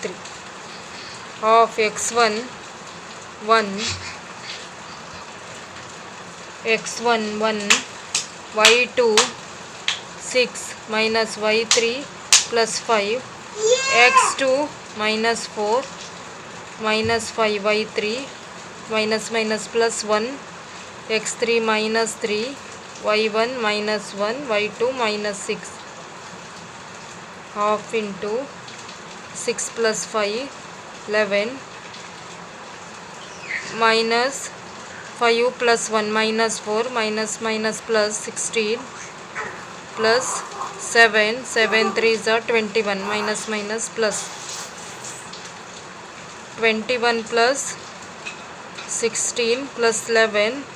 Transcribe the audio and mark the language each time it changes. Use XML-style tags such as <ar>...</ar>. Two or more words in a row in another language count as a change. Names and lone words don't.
<en>Half x1 1 x1 1 y2 6 minus y3 plus 5 x2 minus 4 minus 5 y3 minus minus plus 1 x3 minus 3 y1 minus 1 y2 minus 6. Half into 6 plus 5 11 minus 5 plus 1 minus 4 minus minus plus 16 plus 7 7 3s are 21 minus minus plus 21 plus 16 plus 11</en>